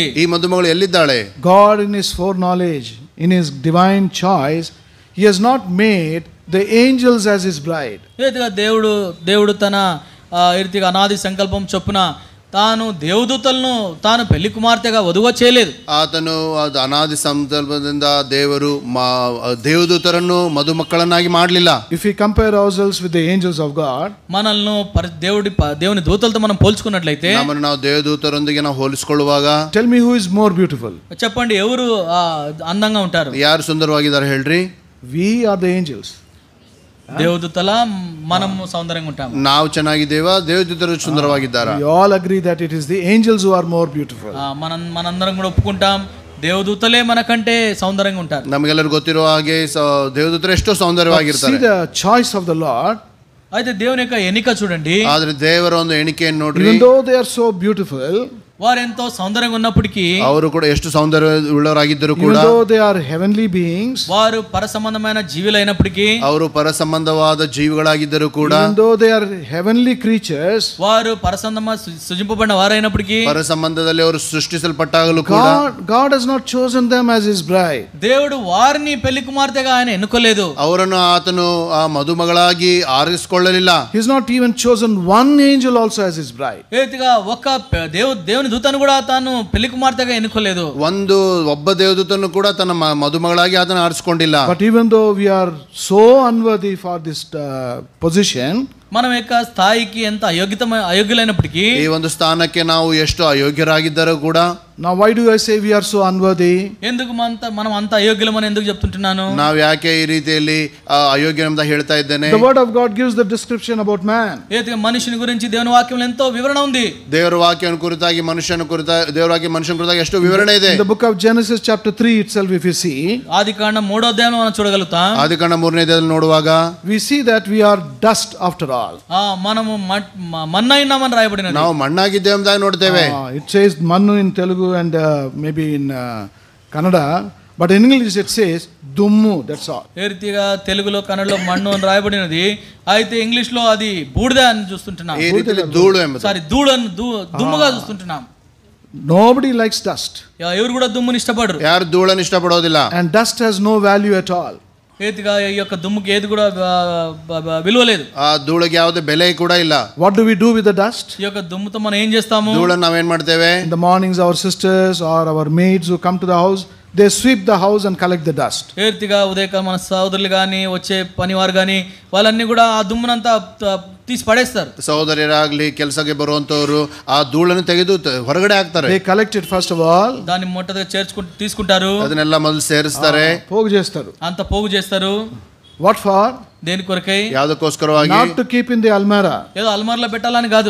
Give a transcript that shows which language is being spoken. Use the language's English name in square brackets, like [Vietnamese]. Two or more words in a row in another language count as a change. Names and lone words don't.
[Kannada] ಈ ಮದುಮಗಳು ಎಲ್ಲಿದ್ದಾಳೆ? [English] God in his foreknowledge, in his divine choice, he has not made the angels as his bride. [Telugu] ఏ రీతిగా దేవుడు తన ఈ రీతిగా అనాది సంకల్పం చొప్పున తాను దేవదూతలను తాను పెళ్లి కుమార్తెగా వధువుగా చేయలేదు. [Kannada] ಆತನು ಅನಾದಿ ಸಂಕಲ್ಪದಿಂದ ದೇವರು ದೇವದೂತರನ್ನು ಮದುಮಕ್ಕಳನ್ನಾಗಿ ಮಾಡಲಿಲ್ಲ. [English] If we compare ourselves with the angels of God, [Telugu] మనల్ని దేవుని దూతలతో మనం పోల్చుకున్నట్లయితే, [Kannada] ನಮ್ಮನ್ನು ನಾವು ದೇವದೂತರೊಂದಿಗೆ ನಾವು ಹೋಲಿಸಿಕೊಳ್ಳುವಾಗ, [English] tell me who is more beautiful? [Telugu] చెప్పండి ఎవరు అందంగా ఉంటారు? [Kannada] ಯಾರು ಸುಂದರವಾಗಿದ್ದಾರೆ ಹೇಳ್ರಿ? [English] We are the angels. [Telugu] ದೇವದೂತಲ మనం సౌందర్యంగా ఉంటాం. [Kannada] ನಾವು ಚೆನ್ನಾಗಿದ್ದೇವಾ? ದೇವದೂತರು ಸುಂದರವಾಗಿದ್ದಾರಾ? [English] We all agree that it is the angels who are more beautiful. [Telugu] మనందరం కూడా ఒప్పుకుంటాం దేవదూతలే మనకంటే సౌందర్యంగా ఉంటారు. [Kannada] ನಮಗೆಲ್ಲರೂ ಗೊತ್ತಿರೋ ಹಾಗೆ ದೇವದೂತರು ಎಷ್ಟೋ ಸೌಂದರ್ಯವಾಗಿರ್ತಾರೆ. [English] See the choice of the Lord. [Telugu] అయితే దేవుని యొక్క ఎన్నిక చూడండి. [Kannada] ಆದ್ರೆ ದೇವರ ಒಂದು ಎಣಿಕೆಯನ್ನು ನೋಡ್ರಿ. [English] Even though they are so beautiful, [Telugu] వారు ఎంతో సౌందర్యంగా ఉన్నప్పటికీ, [Kannada] ಅವರು ಕೂಡ ಎಷ್ಟು సౌందర్య ಉಳ್ಳವರಾಗಿದ್ದರೂ ಕೂಡ, [English] even though they are heavenly beings, [Telugu] వారు పరసంబంధమైన జీవులైనప్పటికీ, [Kannada] ಅವರು ಪರಸಂಬಂಧವಾದ ಜೀವಿಗಳಾಗಿದ್ದರೂ ಕೂಡ, [English] even though they are heavenly creatures, [Telugu] వారు పరసంబంధ సృజింపబడిన వారైనప్పటికీ, [Kannada] ಪರಸಂಬಂಧದಲ್ಲಿ ಅವರು ಸೃಷ್ಟಿಸಲ್ಪಟ್ಟಾಗಲೂ ಕೂಡ, [English] God has not chosen them as his bride. [Telugu] దేవుడు వారిని పెళ్లి కుమార్తెగా ఆయన ఎన్నుకోలేదు. [Kannada] ಅವರನ್ನು ಆತನು ಆ ಮದುಮಗಳಾಗಿ ಆರಿಸಿಕೊಳ್ಳಲಿಲ್ಲ. [English] He has not even chosen one angel also as his bride. [Telugu] ఏతిగా ఒక దేవుని దూతను కూడా తాను పెళ్లి కుమార్తెగా ఎన్నుకోలేదు. [Kannada] ಒಬ್ಬ ದೇವದೂತನು ಕೂಡ ತನ್ನ ಮದುಮಗಳಾಗಿ ಆತನ ಆರಿಸಿಕೊಂಡಿಲ್ಲ. [English] But even though we are so unworthy for this position, [Telugu] మనం యొక్క స్థాయికి ఎంత అయోగ్యులైనప్పటికీ, [Kannada] ಈ ಒಂದು ಸ್ಥಾನಕ್ಕೆ ನಾವು ಎಷ್ಟು ಅಯೋಗ್ಯರಾಗಿದ್ದರೂ ಕೂಡ, [English] now why do I say we are so unworthy? [Telugu] ఎందుకు మనం అంత అయోగ్యులమని ఎందుకు చెప్తుంటున్నాను? [Kannada] ನಾವು ಯಾಕೆ ಈ ರೀತಿಯಲ್ಲಿ ಅಯೋಗ್ಯನೆಂಬ ಹೇಳ್ತಾ ಇದ್ದೇನೆ? [English] The word of God gives the description about man. [Telugu] ఏతిగా మనిషిని గురించి దేవుని వాక్యంలో ఎంతో వివరణ ఉంది. [Kannada] ದೇವರ ವಾಕ್ಯವನ್ನು ಕುರಿತಾಗಿ ಮನುಷ್ಯನ ಕುರಿತಾಗಿ ಎಷ್ಟು ವಿವರಣೆ ಇದೆ. [English] In the book of Genesis chapter 3 itself, if you see, [Telugu] ఆదికాండం 3వ అధ్యాయంలో మనం చూడగలుగుతాం. [Kannada] ಆದಿಕಾಂಡ 3ನೇ ಅಧ್ಯಾಯದಲ್ಲಿ ನೋಡುವಾಗ, [English] we see that we are dust after all. [Telugu] మనము మన్నైనామని రాయబడినది. [Kannada] ನಾವು ಮಣ್ಣಾಗಿದ್ದೇವೆ ಎಂಬುದಾಗಿ ನೋಡ್ತೇವೆ. [English] It says mannu in Telugu and maybe in Kannada, but in English it says dummu, that's all. [Telugu] ఏ రీతిగా తెలుగులో కన్నడలో మన్ను అని రాయబడినది, అయితే ఇంగ్లీష్ లో అది బూడిద అని చూస్తుంటున్నాం. [Kannada] ಈ ರೀತಿಯಲ್ಲಿ ಧೂಳು ಎಂಬುದು. [Telugu] సారీ దుమ్ముగా చూస్తుంటున్నాం. [English] Nobody likes dust. [Telugu] ఎవరు కూడా దుమ్ముని ఇష్టపడరు. [Kannada] ಯಾರು ಧೂಳನ್ನು ಇಷ್ಟಪಡೋದಿಲ್ಲ. [English] And dust has no value at all. [Telugu] ఏతిగా ఈ యొక్క దుమ్ముకి ఏది కూడా విలువ లేదు. [Kannada] ಆ ಧೂಳಿಗೆ ಯಾವುದೇ ಬೆಲೆ ಕೂಡ ಇಲ್ಲ. [English] What do we do with the dust? [Telugu] ఈ యొక్క దుమ్ముతో మనం ఏం చేస్తాము? [Kannada] ಧೂಳನ್ನು ನಾವೇನ್ ಮಾಡ್ತೇವೆ? [English] In the mornings our sisters or our maids who come to the house, they sweep the house and collect the dust. [Telugu] ఏ రీతిగా ఉదయకాలం మన సోదరులు కానీ వచ్చే పనివారు కానీ వాళ్ళన్నీ కూడా ఆ దుమ్మునంతా తీసి పడేస్తారు. [Kannada] ಸಹೋದರರಾಗ್ಲಿ ಕೆಲಸಕ್ಕೆ ಬರುವಂತವರು ಆ ಧೂಳನ್ನು ತೆಗೆದು ಹೊರಗಡೆ ಹಾಕ್ತಾರೆ. [English] They collect it first of all. [Telugu] దాన్ని మొట్టగా తీసుకుంటారు. [Kannada] ಅದನ್ನೆಲ್ಲ ಮೊದಲು ಸೇರಿಸ್ತಾರೆ. [Telugu] పోగు చేస్తారు. అంత పోగు చేస్తారు. [English] What for? [Telugu] దేని కొరకై? [Kannada] ಯಾವುದಕ್ಕೋಸ್ಕರವಾಗಿ? [English] Not to keep in the almirah. [Telugu] ఏదో అల్మార్లో పెట్టాలని కాదు.